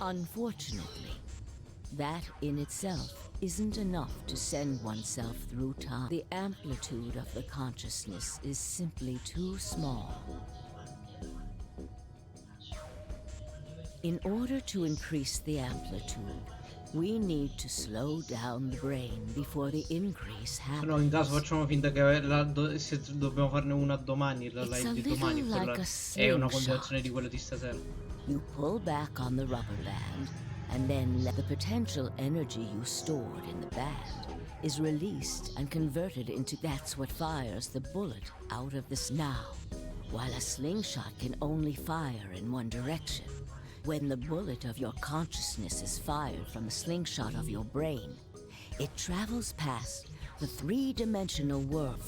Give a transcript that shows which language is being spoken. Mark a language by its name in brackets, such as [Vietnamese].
[English] Unfortunately, that in itself isn't enough to send oneself through time. The amplitude of the consciousness is simply too small. In order to increase the amplitude, we need to slow down the brain before the increase happens. [Italian] No, in caso facciamo finta che se dobbiamo farne una domani, la live di domani, quella è una continuazione di quella di stasera. [English] You pull back on the rubber band, and then the potential energy you stored in the band is released and converted into that's what fires the bullet out of this now. While a slingshot can only fire in one direction, when the bullet of your consciousness is fired from the slingshot of your brain, it travels past the three-dimensional world.